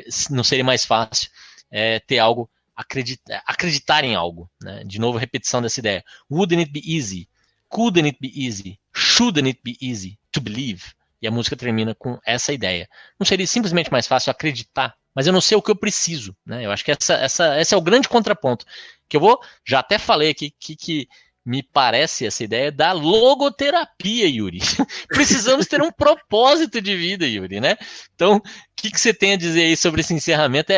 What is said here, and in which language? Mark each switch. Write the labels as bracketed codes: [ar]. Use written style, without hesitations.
[pt] Não seria mais fácil ter algo, acreditar em algo, né? De novo, repetição dessa ideia. [en] Wouldn't it be easy? Couldn't it be easy? Shouldn't it be easy to believe? [pt] E a música termina com essa ideia. Não seria simplesmente mais fácil acreditar, mas eu não sei o que eu preciso, né? Eu acho que esse é o grande contraponto, que eu vou, já até falei aqui, que me parece essa ideia da logoterapia, Yuri. Precisamos ter um propósito de vida, Yuri, né? Então, o que você tem a dizer aí sobre esse encerramento?